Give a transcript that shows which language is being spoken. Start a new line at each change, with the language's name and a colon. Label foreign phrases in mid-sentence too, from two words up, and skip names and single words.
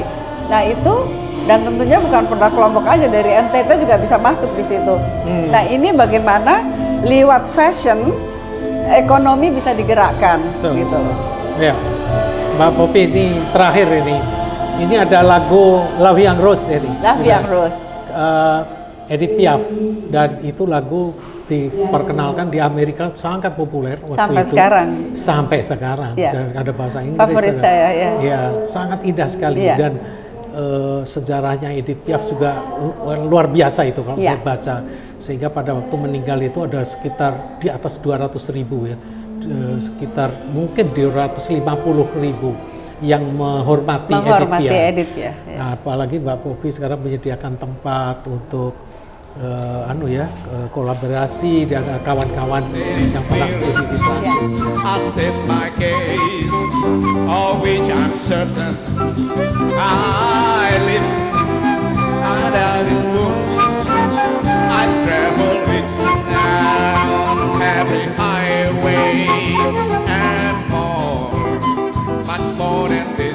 Indonesian: Nah, itu, dan tentunya bukan produk Lombok aja, dari NTT juga bisa masuk di situ. Nah, ini bagaimana lewat fashion ekonomi bisa digerakkan. Gitu. Ya, Mbak Popi, ini terakhir ini ada lagu La Vie en Rose ini. La Vie en Rose. Edith Piaf, dan itu lagu diperkenalkan di Amerika sangat populer waktu sampai itu. Sampai sekarang. Ya. Ada bahasa Inggris. Favorit saya, ya. Ya, sangat indah sekali. Ya. Dan sejarahnya Edith Piaf juga luar biasa itu kalau saya baca. Sehingga pada waktu meninggal itu ada sekitar di atas 200.000 ya. Sekitar mungkin 250.000 yang menghormati Edith Piaf. Ya. Nah, apalagi Mbak Popi sekarang menyediakan tempat untuk kolaborasi dengan kawan-kawan yang pernah studi di sana.
English: I state my case, of which I'm certain. I live under the moon. I travel with down every highway and more, much more than this.